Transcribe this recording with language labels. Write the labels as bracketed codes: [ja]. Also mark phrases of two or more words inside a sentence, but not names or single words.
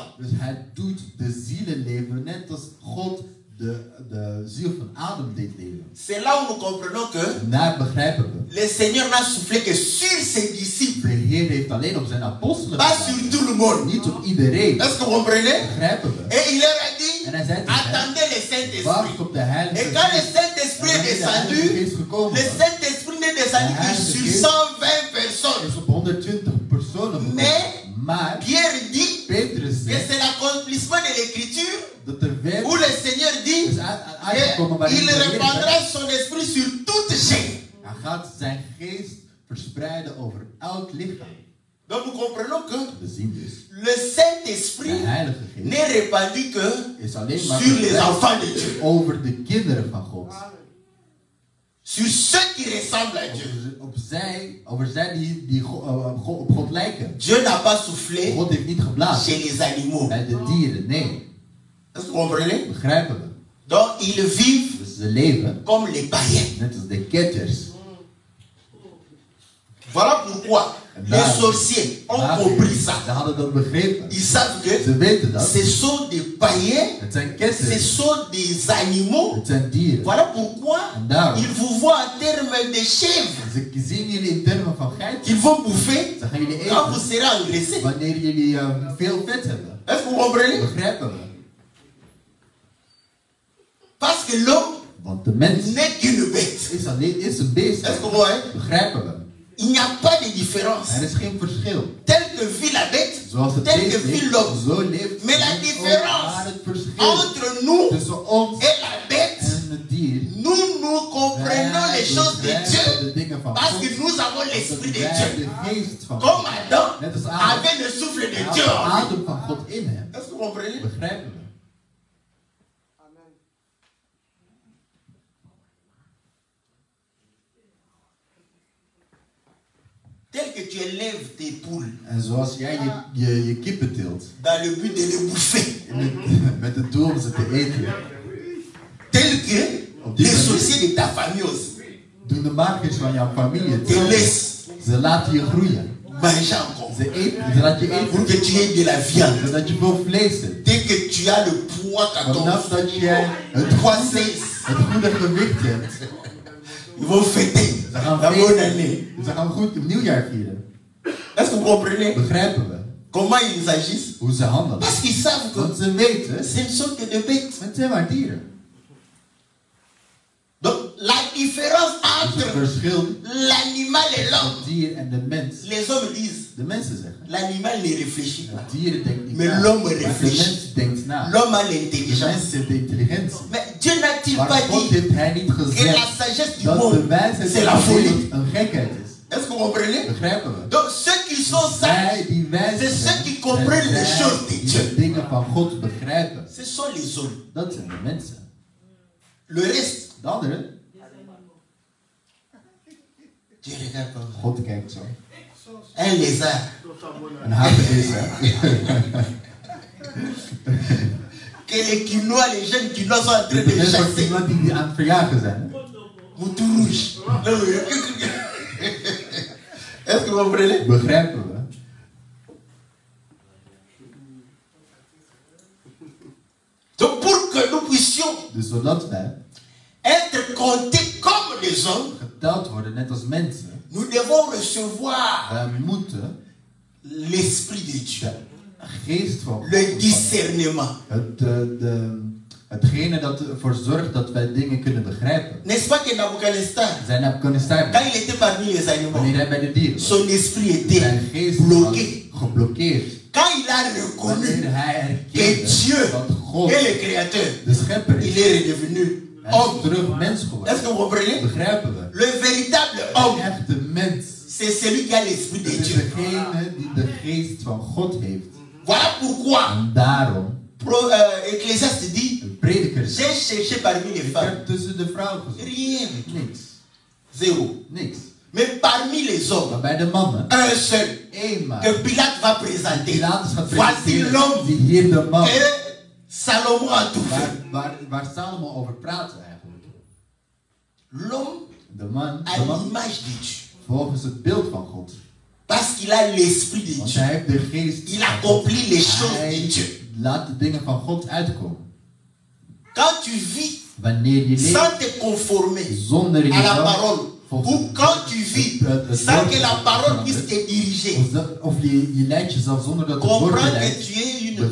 [nl] Dus hij doet de zielen leven, net als God de ziel van Adam deed leven. [fr] C'est là où nous comprenons que [nl] En daar begrijpen we. [fr] le Seigneur n'a soufflé que sur ses disciples, [nl] De Heer heeft alleen op zijn apostelen [fr] pas [nl] gedaan. [fr] sur tout le monde. [nl] Niet op iedereen. [fr] Est-ce que vous comprenez? [nl] Begrijpen we? [fr] Et il leur a dit, [nl] En hij zei tegen hen, [fr] attendez le [nl] wacht [fr] Saint-Esprit. [nl] op de Heilige [fr] Et quand le [nl] Geest. [fr] Saint-Esprit [nl] En [fr] est [nl] wanneer de Heilige [fr] descendu, [nl] Geest gekomen [fr] le [nl] was, [fr] Saint-Esprit n'est descendu que sur 120 personnes. [nl] is op 120 personen gekomen. [fr] Mais [nl] Maar [fr] Pierre dit [nl] Petrus [fr] que [nl] zegt [fr] c'est l'accomplissement de l'écriture [nl] dat de wet [fr] où le Seigneur dit [nl] is uitgekomen waarin [fr] qu'il [nl] de Heer [fr] répandra [nl] zegt, [fr] son esprit sur toute chair. [nl] hij gaat zijn geest verspreiden over elk lichaam. [fr] Donc nous comprenons que [nl] We zien dus, [fr] le Saint-Esprit [nl] de Heilige Geest [fr] n'est répandu que [nl] is alleen maar [fr] sur les [nl] verspreid [fr] enfants de Dieu, [nl] over de kinderen van God. [fr] sur ceux qui ressemblent à Dieu. [nl] Over zij die op God lijken. [fr] Dieu n'a pas soufflé [nl] God heeft niet geblazen [fr] chez les animaux. [nl] bij de dieren, nee. [fr] Est-ce que vous comprenez? [nl] Begrijpen we? [fr] Donc ils vivent [nl] Dus ze leven [fr] comme les païens. [nl] net als de ketters. [fr] Voilà pourquoi les sorciers ont compris ça. [nl] Ze hadden dat begrepen. [fr] Ils savent [nl] Ze [fr] que [nl] weten dat. [fr] ce sont des païens, [nl] Het zijn [fr] ce [nl] ketters. [fr] sont des animaux. [nl] Het zijn dieren. [fr] Voilà pourquoi [nl] En daarom. [fr] ils vous voient en termes de chèvres [nl] Ze zien jullie in termen van geiten. [fr] qu'ils vont bouffer [nl] Ze gaan jullie [fr] quand vous [nl] eten [fr] serez engraissés. [nl] wanneer jullie veel vet hebben. [fr] Est-ce que vous comprenez? [nl] Begrijpen we? [fr] Parce que l'homme [nl] Want de mens [fr] n'est qu'une bête. [nl] is een beest. [fr] Est-ce que vous voyez? [nl] Begrijpen we? [fr] Il n'y a pas de différence. [nl] Er is geen verschil. [fr] Tel que vit la bête, [nl] Zoals het [fr] tel que [nl] beest [fr] vit [nl] leeft, [fr] l'homme. [nl] zo leeft. [fr] Mais la [nl] het ook. [fr] différence [nl] Maar het verschil [fr] entre nous [nl] tussen ons [fr] et la bête, [nl] en het dier. [fr] nous comprenons les choses de Dieu [nl] de dingen van [fr] parce [nl] God. [fr] que nous avons l'esprit de [nl] Wij [fr] Dieu. [nl] de geest van [fr] Comme [nl] God. [fr] Adam [nl] Net als Adam. [fr] avait le souffle de [nl] Hij had [fr] Dieu [nl] de [fr] en lui. [nl] adem van God in hem. [fr] Est-ce que vous comprenez? [nl] Begrijpen we? [fr] Tel que tu élèves tes poules [nl] En zoals jij je kippen tilt. [fr] dans le but de les bouffer. [nl] Met het doel om ze te eten. [fr] Tel que les sorciers de ta famille aussi [nl] Doen de makers van jouw familie het. [fr] te laissent [nl] Ze laten je groeien. [fr] manger encore. [nl] Ze laten je [fr] Pour [nl] eten. [fr] que tu aies de la viande. [nl] Zodat je veel vlees hebt. [fr] Dès que tu as le poids 14, [nl] Vanaf dat jij het goede gewicht hebt. [fr] ils vont fêter [nl] Ze [fr] la [nl] gaan [fr] bonne [nl] feesten. [fr] année. [nl] Ze gaan goed het nieuwjaar vieren. [fr] Est-ce que vous comprenez [nl] Begrijpen we? [fr] comment ils agissent? [nl] Hoe ze handelen. [fr] Parce qu'ils savent que [nl] Want ze weten, [fr] ce ne sont que des bêtes. [nl] het zijn maar dieren. [fr] Donc la différence [nl] Dus het [fr] entre [nl] verschil [fr] l'animal et [nl] tussen [fr] l'homme, [nl] het dier en de mens. [fr] les hommes disent, [nl] De mensen zeggen. [fr] l'animal ne réfléchit pas. [nl] Het dier denkt niet Maar na. [fr] l'homme [nl] Maar de [fr] réfléchit. [nl] mens denkt na. [fr] L'homme a [nl] De [fr] l'intelligence. [nl] mens heeft de intelligentie. [fr] Mais Dieu n'a-t-il [nl] Maar [fr] pas [nl] God [fr] dit [nl] heeft hij niet [fr] que la [nl] gezegd [fr] sagesse du [nl] dat de [fr] monde, [nl] wijsheid [fr] c'est [nl] van [fr] la [nl] de [fr] folie? [nl] wereld een gekheid is. [fr] Est-ce que vous comprenez? [nl] Begrijpen we? [fr] Donc ceux qui sont sages, [nl] Wij die wijs [fr] c'est [nl] zijn, [fr] ceux qui comprennent les [nl] zijn [fr] choses de [nl] die [fr] Dieu. [nl] de dingen van God begrijpen. [fr] Ce sont les hommes. [nl] Dat zijn de mensen. [fr] Le reste, [nl] De anderen, [fr] Dieu regarde comme ça. [nl] God kijkt zo. [fr] Un lézard. [nl] Een hagedis, hè. [fr] Que les quinois, les jeunes quinois sont en train [nl] De [fr] de [nl] mensen [fr] chasser. [nl] iemand die aan het verjagen zijn. [fr] Moutou rouge. Est-ce que vous comprenez? [nl] Begrijpen we? [fr] Donc pour que nous puissions [nl] Dus zodat wij [fr] être comptés comme des hommes, [nl] geteld worden, net als mensen, [fr] nous devons recevoir [nl] wij moeten [fr] l'esprit de Dieu, [nl] de geest van God [fr] le [nl] ontvangen. [fr] discernement. [nl] Hetgene dat ervoor zorgt dat wij dingen kunnen begrijpen. [fr] N'est-ce pas que Nabucodonosor, [nl] Zijn Nebuchadnezzar, [fr] quand il était parmi les animaux, [nl] wanneer hij bij de dieren was, [fr] son esprit était [nl] zijn geest was [fr] bloqué. [nl] geblokkeerd. [fr] Quand il a reconnu [nl] Wanneer hij [fr] que [nl] herkende [fr] Dieu [nl] dat God [fr] est le créateur, [nl] de schepper [fr] il [nl] is, [fr] est redevenu [nl] hij is [fr] homme. [nl] terug mens [fr] Est-ce [nl] geworden. [fr] que vous comprenez? [nl] Begrijpen we? [fr] Le véritable [nl] De [fr] homme, [nl] echte mens [fr] c'est celui qui a l'esprit de [nl] is [fr] Dieu. [nl] degene die de geest van God heeft. [fr] Voilà pourquoi [nl] En daarom, [fr] Ecclésiaste dit, [nl] de prediker [fr] j'ai [nl] zegt, [fr] cherché parmi les [nl] ik [fr] femmes [nl] heb tussen de vrouwen gezocht. [fr] rien, [nl] Niks. [fr] zéro. [nl] Niks. [fr] Mais parmi les hommes, [nl] Maar bij de mannen, [fr] un seul [nl] één maar. [fr] que Pilate va présenter. [nl] Pilatus gaat [fr] Voici [nl] presenteren, [fr] l'homme [nl] die hier de man, [fr] que Salomon a tout fait. [nl] waar Salomo over praat eigenlijk. [fr] L'homme [nl] De man, [fr] à l'image de Dieu. [nl] volgens het beeld van God. [fr] Parce qu'il a l'esprit de [nl] Want [fr] Dieu. [nl] hij heeft de geest [fr] Il [nl] van God. [fr] accomplit les choses de [nl] Hij [fr] Dieu. [nl] laat de dingen van God uitkomen. [fr] Quand tu vis [nl] Wanneer je leeft [fr] sans te conformer [nl] zonder [fr] à la [nl] jezelf [fr] parole Pour quand tu vis, sans que la parole puisse te diriger. [nl] Of je leidt jezelf zonder dat het woord je [fr] Comprends que [nl] leidt. [fr] tu es une